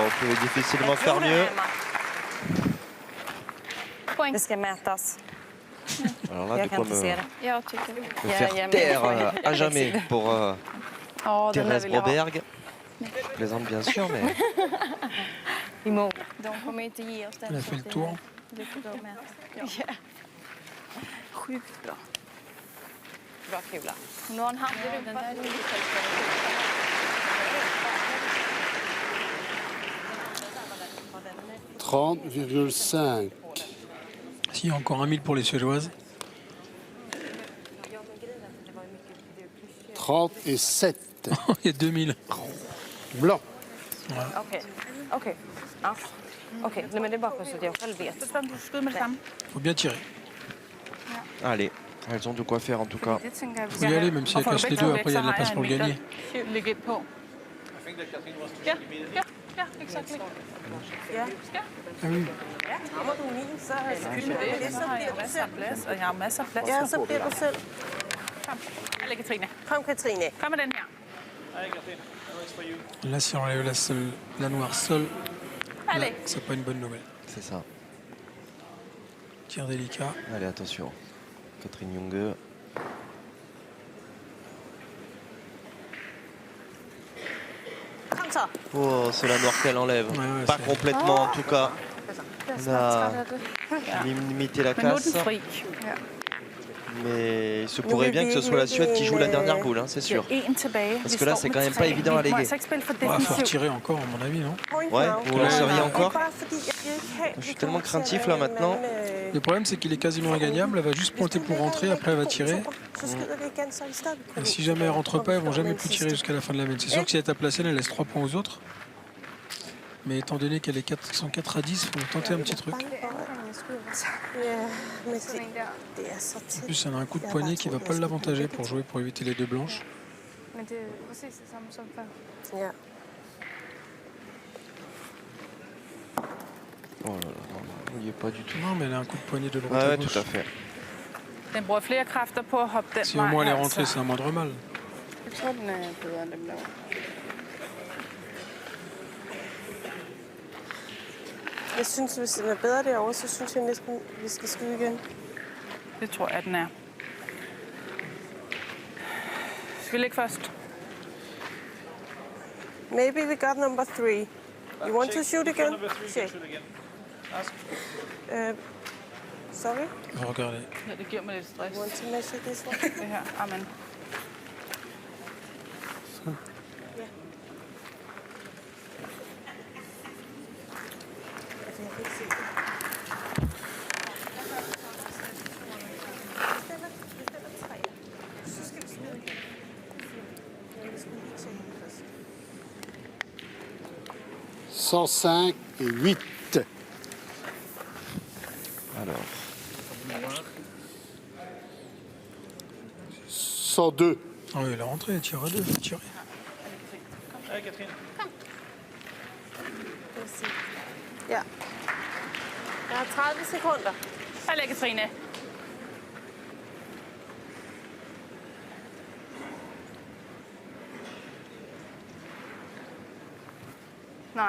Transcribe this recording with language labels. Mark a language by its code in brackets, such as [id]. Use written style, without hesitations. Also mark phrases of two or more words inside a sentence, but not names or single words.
[fr] On pouvait difficilement faire mieux. [sv] Poäng. Det ska mätas. [fr] Alors là, [sv] Jag [fr] du [sv] kan [fr] coup, [sv] inte se det. Jag tycker det. [fr] me faire [sv] men- [fr] taire à jamais pour [sv] Ja, den där [fr] Thérèse [sv] vill jag ha. [fr] Broberg. Je plaisante bien sûr, mais [sv] De kommer inte ge oss den. [fr] Elle a fait le tour. [sv] Du får gå med. Ja. Sjukt bra. bra kula. Nu har han hand i rumpan. 30,5. [fr] Si, encore 1000 pour les Suédoises. 37. Il y a 2000. Blanc. [sv] Okej. Okej. Ja. Okej, nej, men det är bara så att jag själv vet. [da] Du skyder med det samme. [fr] Faut bien tirer. Allez, elles ont de quoi faire en tout cas. [da] Det tænker jeg, vi [fr] Faut y aller, même si [da] Og [fr] elle [da] får du [fr] casse les [da] begge [fr] deux, [da] to væk, [fr] après il y a [da] så [fr] de la [da] har [fr] place [da] jeg [fr] pour [da] en [fr] le [da] meter [fr] gagner. [da] at lægge ind på. Ja, exakt. [fr] Ah oui. [da] Rammer du min, så Så har jeg masser af plads, og jeg har masser af plads. ja, så bliver du selv. Kom. Allez, Katrine. Kom, Katrine. Kom med den her. [fr] Là, si on enlève la noire seule, là, Allez. c'est pas une bonne nouvelle. C'est ça. Tir délicat. Allez, attention. Catherine Junge. [da] Kom så. [fr] Oh, c'est la noire qu'elle enlève. Ouais, ouais, Pas c'est- complètement en tout cas. On a limité la [da] Men nu er [fr] casse. [da] den fri. [fr] Mais il se pourrait bien que ce soit la Suède qui joue la dernière boule, hein, c'est sûr. [da] En tilbage. [fr] Parce [da] Vi [fr] que là, [da] står [fr] c'est [da] med [fr] quand même [da] tre. [fr] pas évident à [da] Vi må lægge. altså ikke spille for [fr] Il faut [da] defensivt. [fr] retirer encore, à mon avis, non? [en] Point [fr] Ouais, [en] now. [fr] vous lanceriez encore? [da] Bare fordi jeg vil ikke have, [fr] Je suis [da] vi [fr] tellement [da] kommer til [fr] craintif [da] at [fr] là [da] lave en [fr] maintenant. [da] anden, [fr] Le problème, c'est qu'il est quasiment ingagnable. Elle va juste pointer pour rentrer, après elle va tirer. [da] Så skyder vi igen, så i stedet. [fr] Et si jamais elle rentre pas, elles vont jamais plus tirer jusqu'à la fin de la main. C'est sûr que si elle tape la scène, elle laisse 3 points aux autres. Mais étant donné qu'elle est 404 à 10, il faut tenter un petit truc. [da] Ja, men det er så [fr] En [da] tit. [fr] plus, elle a un coup de poignet qui va pas l'avantager pour jouer pour éviter les deux blanches. [da] Men det er præcis det samme som før. Ja. [fr] Oh là là, non, il n'y est pas du tout. Non, mais elle a un coup de poignet de droite Ouais, à ouais, gauche. tout à fait. [da] Den bruger flere kræfter på at hoppe den [fr] Si au [da] vej. [fr] moins elle est [da] altså. [fr] rentrée, c'est un moindre mal. [da] Jeg tror, den er bedre end den blå. Jeg synes, hvis den er bedre derovre, så synes jeg næsten, vi skal skyde igen. Det tror jeg, den er. Skal vi ligge først? [en] Maybe we got number 3. You want to shoot again? Check. Sorry? [fr] Regardez. [da] Ja, det giver mig lidt stress, [en] You want to measure this one? [da] det her. Amen. Jeg kan ikke se det. Vi stiller 3. Så skal vi skyde igen. Men vi skal lige tjekke den først. [fr] 105 et 8. Alors, 102. Ah oui, elle est rentrée, elle tire à deux, faut tirer. [da] Ja. Jeg har 30 sekunder. [fr] Allez, Katrine. [da] Nej.